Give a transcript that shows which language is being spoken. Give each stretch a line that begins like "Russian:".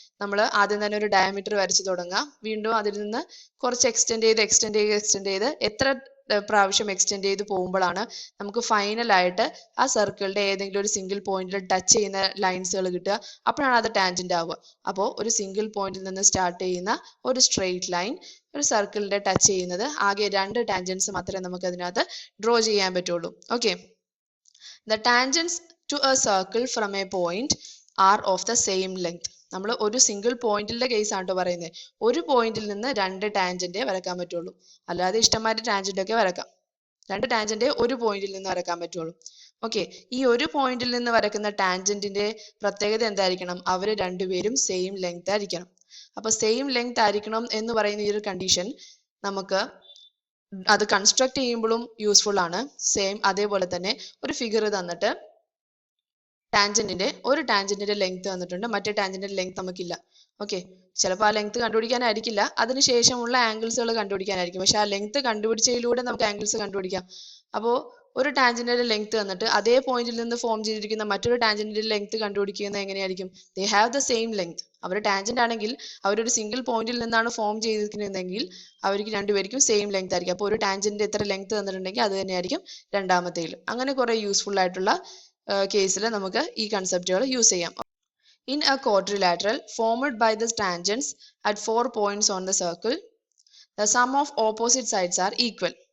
Malayalam: നമ്മൾ ആദ്യം തന്നെ ഒരു ഡയമീറ്റർ വരച്ചു തുടങ്ങാം, വീണ്ടും അതിൽ നിന്ന് കുറച്ച് എക്സ്റ്റെൻഡ് ചെയ്ത് എത്ര പ്രാവശ്യം എക്സ്റ്റെൻഡ് ചെയ്ത് പോകുമ്പോഴാണ് നമുക്ക് ഫൈനൽ ആയിട്ട് ആ സർക്കിളിന്റെ ഏതെങ്കിലും ഒരു സിംഗിൾ പോയിന്റിൽ ടച്ച് ചെയ്യുന്ന ലൈൻസുകൾ കിട്ടുക. അപ്പോഴാണ് അത് ടാൻജന്റ് ആവുക. അപ്പോൾ ഒരു സിംഗിൾ പോയിന്റിൽ നിന്ന് സ്റ്റാർട്ട് ചെയ്യുന്ന ഒരു സ്ട്രെയിറ്റ് ലൈൻ ഒരു സർക്കിളിന്റെ ടച്ച് ചെയ്യുന്നത് ആകെ 2 ടാൻജൻസ് മാത്രമേ നമുക്ക് അതിനകത്ത് ഡ്രോ ചെയ്യാൻ പറ്റുള്ളൂ.
English: Okay, the tangents to a circle from a point are of the same length.
Malayalam: നമ്മൾ ഒരു സിംഗിൾ പോയിന്റിന്റെ കേസ് ആണ് പറയുന്നത്. ഒരു പോയിന്റിൽ നിന്ന് 2 ടാൻജന്റ് വരക്കാൻ പറ്റുള്ളൂ, അല്ലാതെ ഇഷ്ടംമാതിരി ടാൻജന്റ് ഒക്കെ വരക്കാം. 2 ടാൻജന്റ് ഒരു പോയിന്റിൽ നിന്ന് വരക്കാൻ പറ്റുള്ളൂ. ഓക്കെ, ഈ ഒരു പോയിന്റിൽ നിന്ന് വരക്കുന്ന ടാൻജന്റിന്റെ പ്രത്യേകത എന്തായിരിക്കണം? അവർ രണ്ടുപേരും സെയിം ലെങ്ത് ആയിരിക്കണം. അപ്പൊ സെയിം ലെങ്ത് ആയിരിക്കണം എന്ന് പറയുന്ന ഈ ഒരു കണ്ടീഷൻ നമുക്ക് അത് കൺസ്ട്രക്ട് ചെയ്യുമ്പോഴും യൂസ്ഫുൾ ആണ്. സെയിം അതേപോലെ തന്നെ ഒരു ഫിഗർ തന്നിട്ട് ഒരു ടാൻജന്റിന്റെ ലെങ്ത് തന്നിട്ടുണ്ട്, മറ്റേ ടാൻജന്റിന്റെ ലെങ്ത് നമുക്കില്ല. ഓക്കെ, ചിലപ്പോൾ ആ ലെങ്ത് കണ്ടുപിടിക്കാനായിരിക്കില്ല, അതിനുശേഷമുള്ള ആംഗിൾസുകൾ കണ്ടുപിടിക്കാനായിരിക്കും. പക്ഷെ ആ ലെങ്ത് കണ്ടുപിടിച്ചതിലൂടെ നമുക്ക് ആംഗിൾസ് കണ്ടുപിടിക്കാം. അപ്പോൾ ഒരു ടാൻജന്റിന്റെ ലെങ്ത് തന്നിട്ട് അതേ പോയിന്റിൽ നിന്ന് ഫോം ചെയ്തിരിക്കുന്ന മറ്റൊരു ടാൻജന്റിന്റെ ലെങ്ത് കണ്ടുപിടിക്കുന്നത് എങ്ങനെയായിരിക്കും?
English: They have the same length.
Malayalam: Our tangent ആണെങ്കിൽ അവരൊരു സിംഗിൾ പോയിന്റിൽ നിന്നാണ് ഫോം ചെയ്തിരിക്കുന്നതെങ്കിൽ അവർക്ക് രണ്ടുപേർക്കും സെയിം ലെങ്ത് ആയിരിക്കും. അപ്പോൾ ഒരു ടാൻജന്റിന്റെ എത്ര ലെങ്ത് തന്നിട്ടുണ്ടെങ്കിൽ അത് തന്നെയായിരിക്കും രണ്ടാമത്തേൽ. അങ്ങനെ കുറെ യൂസ്ഫുൾ ആയിട്ടുള്ള കേസിൽ നമുക്ക് ഈ കൺസെപ്റ്റുകൾ യൂസ് ചെയ്യാം.
English: In a quadrilateral formed by the tangents at 4 points on the circle, the sum of opposite sides are equal.